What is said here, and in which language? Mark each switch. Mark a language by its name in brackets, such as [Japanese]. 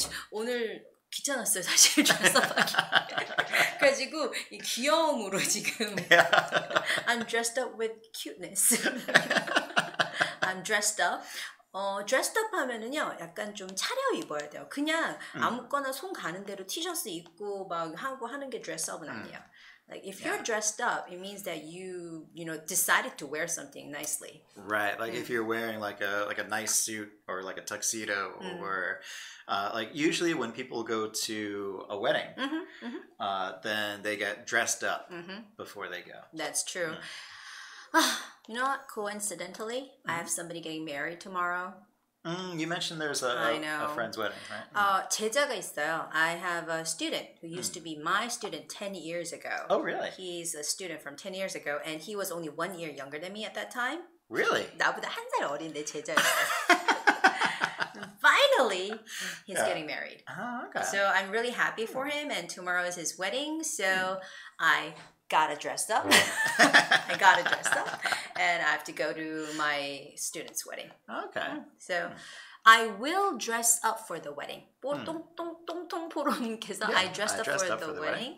[Korean] 오늘 귀찮았어요, 사실 dressup하기. 그래가지고 이 귀여움으로 지금 [English] I'm dressed up with cuteness. I'm dressed up. [Korean] dressed up 하면은요, 약간 좀 차려 입어야 돼요. 그냥 아무거나 손 가는 대로 티셔츠 입고 막 하고 하는 게 dress up은 아니에요. [English] Like if you're dressed up, it means that you decided to wear something nicely. Right. Like if you're wearing like a nice suit or like a tuxedo or like usually when people go to a wedding, then they get dressed up before they go. That's true. You know what? Coincidentally, I have somebody getting married tomorrow. You mentioned there's a friend's wedding, right? [Korean] 제자가 있어요. [English] I have a student who used to be my student 10 years ago. Oh, really? He's a student from 10 years ago, and he was only 1 year younger than me at that time. Really? [Korean] 나보다 한 살 어린 내 제자였어요. [English] Finally, he's getting married. Oh, okay. So I'm really happy for him, and tomorrow is his wedding, so I gotta dress up. I gotta dress up, and I have to go to my student's wedding. Okay. So I will dress up for the wedding. 똥똥똥똥포로님께서 I dressed up for the wedding.